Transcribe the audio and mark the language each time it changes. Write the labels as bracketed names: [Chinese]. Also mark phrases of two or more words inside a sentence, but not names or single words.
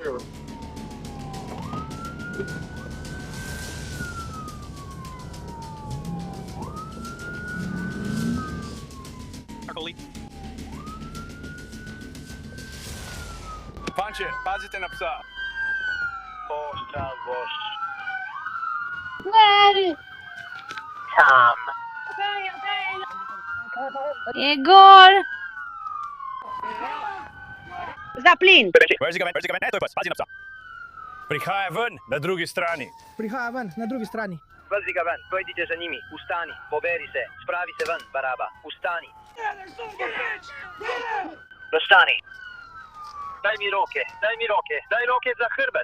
[Slovenian] Fanče, pazite na psa. Poščal boš. Tam. Je gol. Zaplin. [English] Where's he coming? [Slovenian] Ne, to je pes, pazi na psa. Prihaja ven na drugi strani. Prihaja ven na drugi strani. Vrzi ga ven, pojdite za njimi, ustani, poberi se, spravi se ven, Baraba, ustani. Ustani. Daj mi roke, daj roke za hrbet.